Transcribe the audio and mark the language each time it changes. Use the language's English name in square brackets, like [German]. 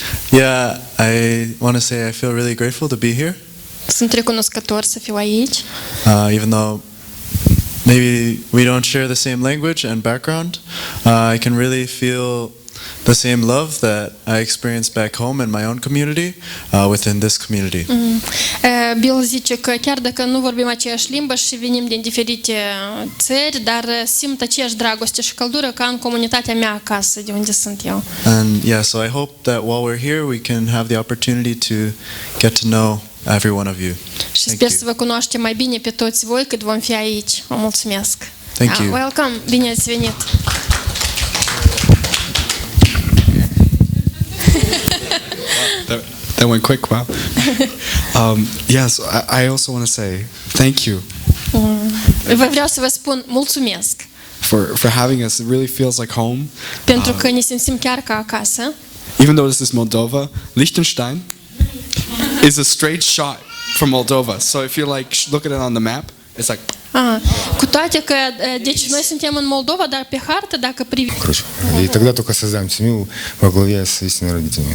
[English] Yeah, I want to say I feel really grateful to be here. [Romanian] Sunt recunoscător să fiu aici. [English] Even though maybe we don't share the same language and background, I can really feel the same love that I experienced back home in my own community within this community. [Romanian] Bill zice că chiar dacă nu vorbim aceeași limbă și venim din diferite țări, dar simt aceeași dragoste și căldură ca în comunitatea mea acasă, de unde sunt eu. [English] And yeah, so I hope that while we're here we can have the opportunity to get to know every one of you. [Romanian] Și sper să vă cunoaștem mai bine pe toți voi cât vom fi aici. Vă mulțumesc. [English] Thank you. Welcome, [Romanian] bine ați venit. [English] That went quick, wow. Yes, I also want to say thank you [Romanian] Vreau să vă spun mulțumesc [English] for having us. It really feels like home. [Romanian] pentru că ne simțim chiar ca acasă. [English] Even though this is Moldova, Liechtenstein is a straight shot from Moldova. So if you like look at it on the map, it's like. [Romanian] Cu toate că, deci noi suntem în Moldova, dar pe hartă, dacă privim... [Russian] И тогда только создаем семью во главе с истинными родителями.